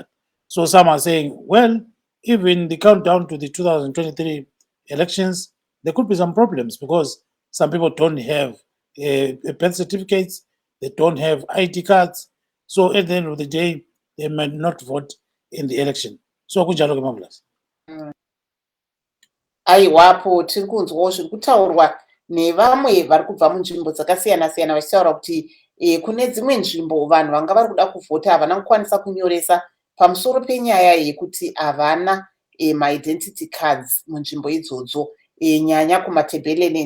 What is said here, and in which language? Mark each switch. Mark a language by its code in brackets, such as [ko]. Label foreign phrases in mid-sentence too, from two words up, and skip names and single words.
[en] So some are saying, well, even the countdown to the 2023 elections, there could be some problems because some people don't have birth certificates, they don't have ID cards, So at the end of the day, they might not vote in the election. [nd] So kunjalo ke Marvelous. [sn] Aiwapo tiri kunzwawo zviri kutaurwa nevamwe vari kubva munzvimbo dzakasiyana-siyana vachitaura kuti kune dzimwe nzvimbo vanhu vanga vari kuda kuvhota havana kukwanisa kunyoresa pamusoro penyaya yekuti havana [en] maidentity cards [sn] munzvimbo idzodzo, nyanya kumatebeleland.